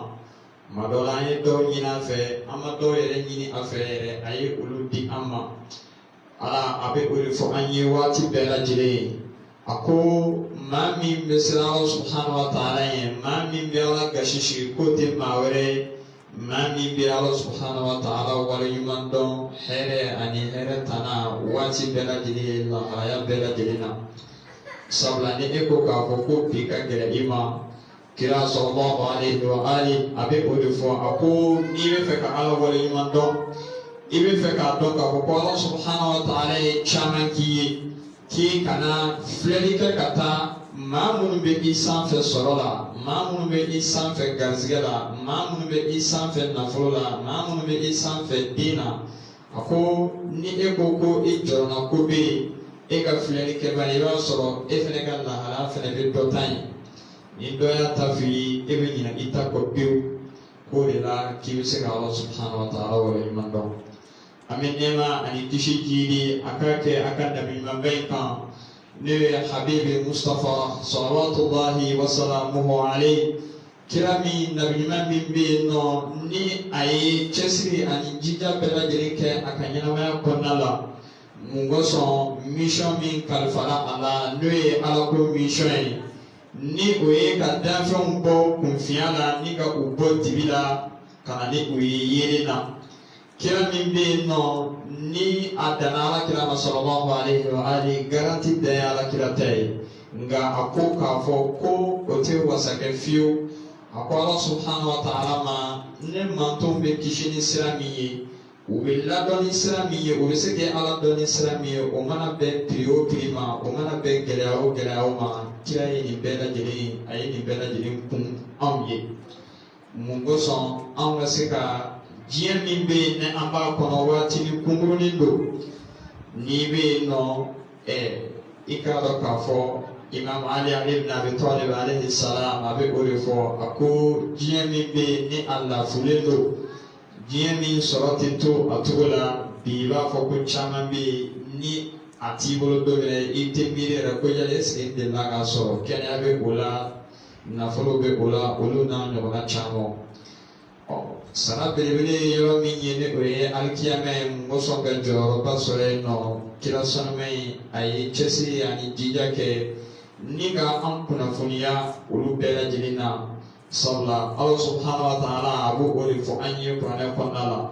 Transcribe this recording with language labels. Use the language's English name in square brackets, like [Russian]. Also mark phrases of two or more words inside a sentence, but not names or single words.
[Bambara] Tuma dɔ la an ye dɔw ɲini a fɛ an ma dɔw yɛrɛ ɲini a fɛ yɛrɛ a ye olu di an ma ala a bɛ o de fɔ an ye waati bɛɛ lajɛlen ye a ko maa min bɛ siran ala [Arabic] سبحانه وتعالى [Bambara] ye maa min bɛ ala gasi sigi k'o tɛ maa wɛrɛ ye maa min bɛ ala [Arabic] سبحانه وتعالى [Bambara] waleɲuman dɔn hɛrɛ ani hɛrɛ tana waati bɛɛ lajɛlen ye lahalaya bɛɛ lajɛlen na sabula ni e ko k'a fɔ ko bi ka gɛlɛn i ma. Kira [Arabic] صلى الله عليه وآله [Bambara] a bɛ o de fɔ a ko n'i bɛ fɛ ka ala waleɲuman dɔn i bɛ fɛ k'a dɔn k'a fɔ ko ala [Arabic] سبحانه وتعالى [Bambara] ye caman k'i ye k'i kana filɛli kɛ ka taa maa minnu bɛ i sanfɛ sɔrɔ la maa minnu bɛ i sanfɛ garizigɛ la maa minnu bɛ i sanfɛ nafolo la maa minnu bɛ i sanfɛ den na a ko ni e ko ko i jɔrɔna ko bɛ yen e ka filɛli kɛbali i b'a sɔrɔ e fana ka lahala fana bɛ dɔ ta ye. Ni dɔ y'a ta f'i ye e bɛ ɲinɛ i ta kɔ pewu k'o de la k'i bɛ se ka ala [Arabic] سبحانه وتعالى [Bambara] waleɲuman dɔn an bɛ nɛɛma ani kisi jiri a ka kɛ a ka nabiɲumanba in kan ne ye [Arabic] حبيبي مصطفى صلوات الله وسلامه عليه [Bambara] kira min nabiɲuman min bɛ yen nɔ ni a ye cɛsiri ani jija bɛɛ lajɛlen kɛ a ka ɲɛnamaya kɔnɔna la mun kosɔn mission min kalifara a la n'o ye alako mission ye. Ni o ye ka danfɛnw bɔ kunfiya la ni ka u bɔ dibi la ka na ni o ye yelen na kira min bɛ yen nɔ ni a danna alakira ma sallallahu [Arabic] عليه وآله [Bambara] garanti dan ye alakira ta ye nka a ko k'a fɔ ko o tɛ wasakɛ fiyewu a ko ala [Arabic] سبحانه وتعالى [Bambara] ma ne mantonw bɛ kisi ni sira min ye u bɛ ladɔn ni sira min ye o bɛ se k'e ala dɔn ni sira min ye o mana bɛn piri o piri ma o mana bɛn gɛlɛya o gɛlɛya o ma kira ye nin bɛɛ lajɛlen a ye nin bɛɛ lajɛlen kun anw ye mun kosɔn anw ka se ka diɲɛ min bɛ yen ni an b'a kɔnɔ waatini kunkurunin don n'i bɛ yen nɔ i k'a dɔn k'a fɔ imam ali ibn abi talib [Arabic] عليه السلام [Bambara] a bɛ o de fɔ a ko diɲɛ min bɛ yen ni a lafulen don diɲɛ min sɔrɔ tɛ to a cogo la bi i b'a fɔ ko caman bɛ yen ni a t'i bolo don minɛ i tɛ miiri yɛrɛ ko yala [French] est-ce que [Bambara] n delila k'a sɔrɔ kɛnɛya bɛ o la nafolo bɛ o la olu n'a ɲɔgɔnna caman sara belebele ye yɔrɔ min ye ni o ye alikiyama ye mun kosɔn ka jɔyɔrɔba sɔrɔ yen nɔ kira sanuma in a ye cɛsiri ani jija kɛ ni ka an kunnafoniya olu bɛɛ lajɛlen na sabula ala [Arabic] سبحانه وتعالى [Bambara] a b'o o de fɔ an ye kuranɛ kɔnɔna la